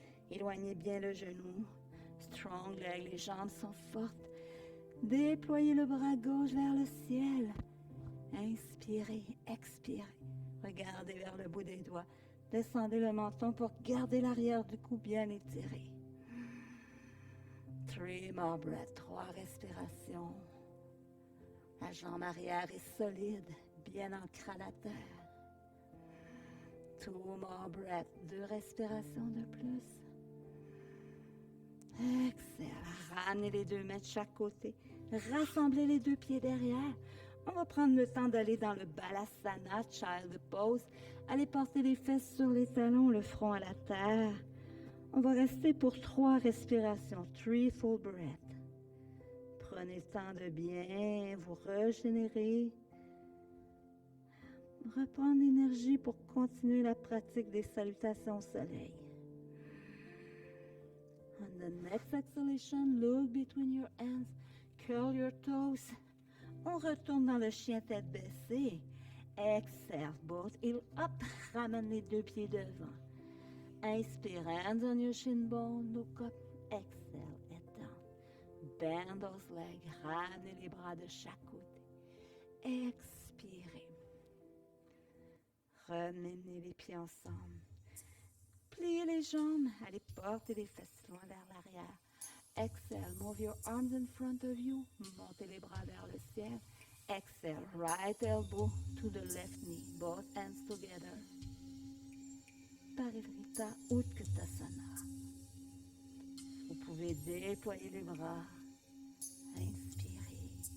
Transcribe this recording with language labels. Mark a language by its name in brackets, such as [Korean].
[French] Éloignez bien le genou. [English] Strong leg, [French] les jambes sont fortes. Déployez le bras gauche vers le ciel. Inspirez, expirez. Regardez vers le bout des doigts. Descendez le menton pour garder l'arrière du cou bien étiré. [English] 3 more breaths, [French] 3 respirations. La jambe arrière est solide, bien ancrée à la terre. [English] 2 more breaths, [French] 2 respirations de plus. Exhale, ramenez les deux mains de chaque côté. Rassemblez les deux pieds derrière. On va prendre le temps d'aller dans le Balasana, Child Pose. Allez porter les fesses sur les talons, le front à la terre. On va rester pour 3 respirations, [English] 3 full breaths. [French] Prenez le temps de bien vous régénérer. Reprendre l'énergie pour continuer la pratique des salutations au soleil. [English] On the next exhalation, look between your hands, curl your toes. [French] On retourne dans le chien tête baissée. [English] Exhale, both heels up, [French] ramène les deux pieds devant. [English] Inspire, hands on your shin bone, look up. Exhale, head down. Bend those legs, [French] ramenez les bras de chaque côté. Expirez. Ramenez les pieds ensemble. Pliez les jambes, allez porter les fesses loin vers l'arrière. [English] Exhale, move your arms in front of you. [French] Montez les bras vers le ciel. [English] Exhale, right elbow to the left knee. Both hands together. Parivrita Utkatasana. [French] Vous pouvez déployer les bras. Inspirez.